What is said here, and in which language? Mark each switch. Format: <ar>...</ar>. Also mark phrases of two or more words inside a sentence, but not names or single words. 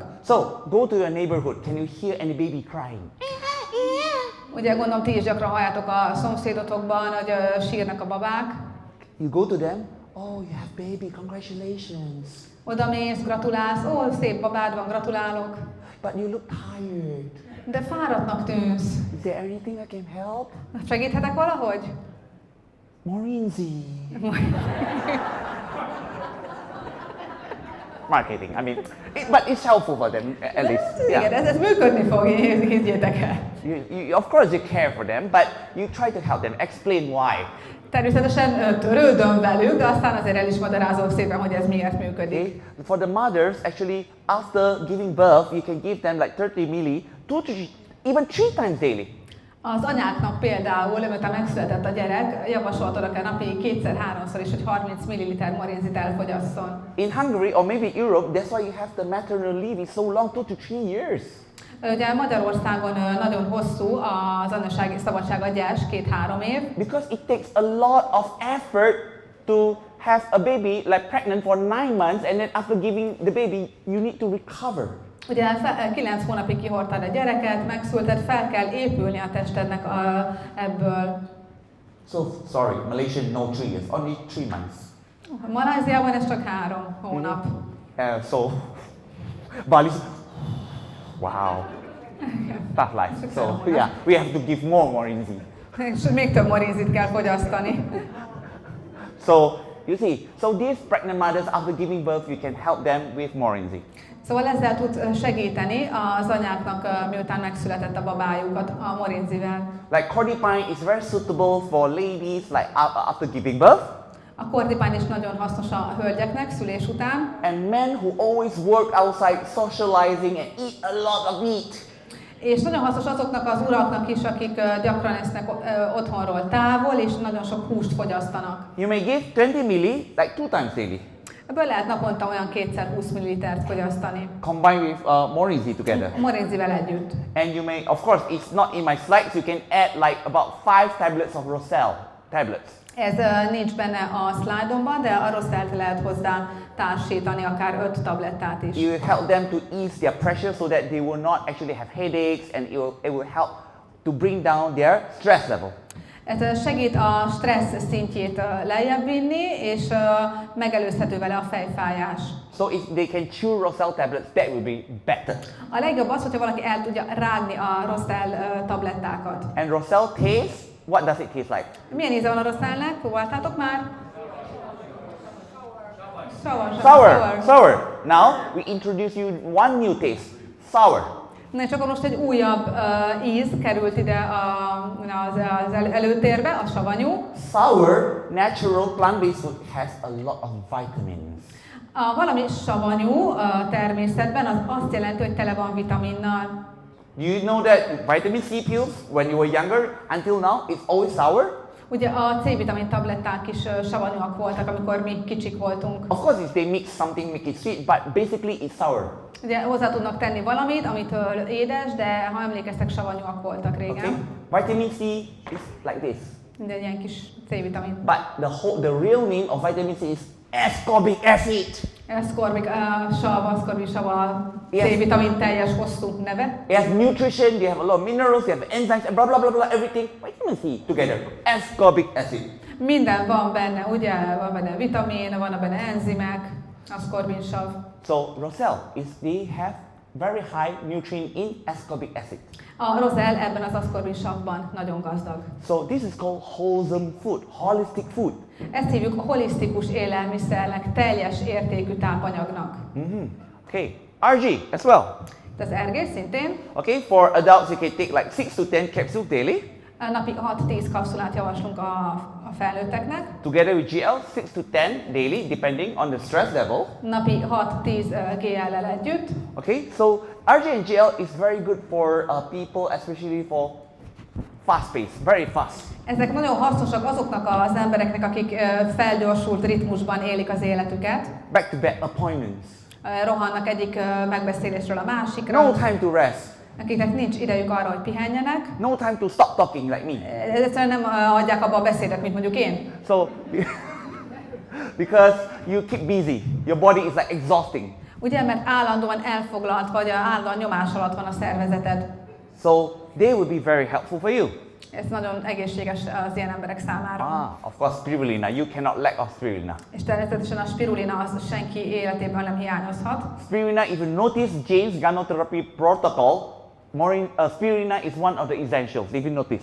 <en>So, go to your neighborhood. Can you hear any baby crying?</en> <hu>Ugye gondolom, ti is gyakran halljátok a szomszédotokban, hogy sírnak a babák.</hu> <en>You go to them. Oh, you have baby. Congratulations.</en> <hu>Oda mész, gratulálsz, ó, szép babád van, gratulálok.</hu> <en>But you look tired.</en> <hu>De fáradtnak tűnsz.</hu> <en>Is there anything I can help?</en> <hu>Segíthetek valahogy? Morinzi.</hu> <en>Marketing. I mean, but it's helpful for them at least.</en> <hu>Igen, ez működni fog, higgyétek el.</hu> <en>Of course you care for them, but you try to help them. Explain why.</en> <hu>Természetesen törődöm velük, de aztán azért el is magyarázom szépen, hogy ez miért működik.</hu> <en>Okay. For the mothers, actually, after giving birth, you can give them like 30 milli, 2 to even 3 times daily.</en> <hu>Az anyáknak például, miután megszületett a gyerek, javasoltad akár napi 2-3-szor is, hogy 30 ml morinzit elfogyasszon.</hu> <en>In Hungary or maybe Europe, that's why you have the maternal leave is so long, 2 to 3 years.</en> <hu>Ugye Magyarországon nagyon hosszú az anyasági szabadságadás, 2-3 év.</hu> <en>Because it takes a lot of effort to have a baby like pregnant for 9 months, and then after giving the baby, you need to recover.</en> <hu>Ugye 9 hónapig kihordtad a gyereket, megszülted, fel kell épülni a testednek ebből.</hu> <en>So sorry, Malaysia no 3 years, only 3 months.</en> <hu>Malajziában ez csak 3 hónap.</hu> <en>So Bali, wow, tough life. So yeah, we have to give more morinzi.</en> <hu>És még több morinzit kell fogyasztani.</hu> <en>So you see, so these pregnant mothers after giving birth, you can help them with morinzi.</en> <hu>Szóval ezzel tud segíteni az anyáknak, miután megszületett a babájukat a morinzivel.</hu> <en>Like cordipine is very suitable for ladies like after giving birth.</en> <hu>A kordipány is nagyon hasznos a hölgyeknek szülés után.</hu> <en>And men who always work outside socializing and eat a lot of meat.</en> <hu>És nagyon hasznos azoknak az uraknak is, akik gyakran esznek otthonról távol, és nagyon sok húst fogyasztanak.</hu> <en>You may give 20 milli like 2 times daily.</en> <hu>Ebből lehet naponta olyan 2x20 ml fogyasztani.</hu> <en>Combine with morinzi together.</en> <hu>Morinzivel együtt.</hu> <en>And you may, of course, it's not in my slides. You can add like about 5 tablets of Rosel tablets.</en> <hu>Ez nincs benne a szlájdomban, de a Rosszelt lehet hozzá társítani, akár 5 tablettát is.</hu> <en>It will help them to ease their pressure so that they will not actually have headaches, and it will help to bring down their stress level.</en> <hu>Ez segít a stressz szintjét lejjebb vinni, és megelőzhető vele a fejfájás.</hu> <en>So if they can chew Rosel tablets, that will be better.</en> <hu>A legjobb az, hogyha valaki el tudja rágni a Rosszell tablettákat.</hu> <en>And Rosel taste, what does it taste like?</en> <hu>Milyen íze van a Rosszellnek? Próbáltátok már?</hu> <en>Sour. Now we introduce you one new taste. Sour.</en> <hu>Na és akkor most egy újabb íz került ide az előtérbe, a savanyú.</hu> <en>Sour, natural plant-based food has a lot of vitamins.</en> <hu>Valami savanyú természetben az azt jelenti, hogy tele van vitaminnal.</hu> <en>You know that vitamin C pills, when you were younger, until now, it's always sour?</en> <hu>Ugye a C-vitamin tabletták is savanyúak voltak, amikor mi kicsik voltunk.</hu> <en>Of course, if they mix something, make it sweet, but basically it's sour.</en> <hu>Ugye hozzá tudnak tenni valamit, amitől édes, de ha emlékeztek, savanyúak voltak régen.</hu> <en>Okay? Vitamin C is like this.</en> <hu>Minden ilyen kis C-vitamin.</hu> <en>But the real name of vitamin C is ascorbic acid.</en> <hu>Ascorbic sav a C-vitamin teljes hosszú neve.</hu> <en>It has nutrition, they have a lot of minerals, they have enzymes, and blah blah blah blah, everything. Vitamin C together. Ascorbic acid.</en> <hu>Minden van benne, ugye? Van benne vitamin, van benne enzimek, ascorbin sav.</hu> <en>So roselle they have very high nutrient in ascorbic acid.</en> <hu>A rozell ebben az ascorbin savban nagyon gazdag.</hu> <en>So this is called wholesome food, holistic food.</en> <hu>Ezt hívjuk holisztikus élelmiszernek, teljes értékű tápanyagnak.</hu> <en>Okay, RG as well.</en> <hu>Az ergés szintén.</hu> <en>Okay, for adults you can take like 6 to 10 capsules daily.</en> <hu>Napi 6-10 kapszulát javaslunk a felnőtteknek.</hu> <en>Together with GL, 6 to 10 daily, depending on the stress level.</en> <hu>Napi 6-10 GL-lel együtt.</hu> <en>Okay, so RG and GL is very good for people, especially for fast pace, very fast.</en> <hu>Ezek nagyon hasznosak azoknak az embereknek, akik felgyorsult ritmusban élik az életüket.</hu> <en>Back-to-back appointments.</en> <hu>Rohannak egyik megbeszélésről a másikra.</hu> <en>No time to rest.</en> <hu>Akiknek nincs idejük arra, hogy pihenjenek.</hu> <en>No time to stop talking like me.</en> <hu>Egyszerűen nem adják abba a beszédet, mint mondjuk én.</hu> <en>So, because you keep busy, your body is like exhausting.</en> <hu>Ugye, mert állandóan elfoglalt, vagy állandóan nyomás alatt van a szervezeted.</hu> <en>So, they will be very helpful for you.</en> <hu>Ez nagyon egészséges az ilyen emberek számára.</hu> <en>Of course, spirulina. You cannot lack of spirulina.</en> <hu>És természetesen a spirulina az senki életében nem hiányozhat.</hu> <en>Spirulina, if you notice James' ganoterápia protocol, spirulina is one of the essentials, if you notice.</en>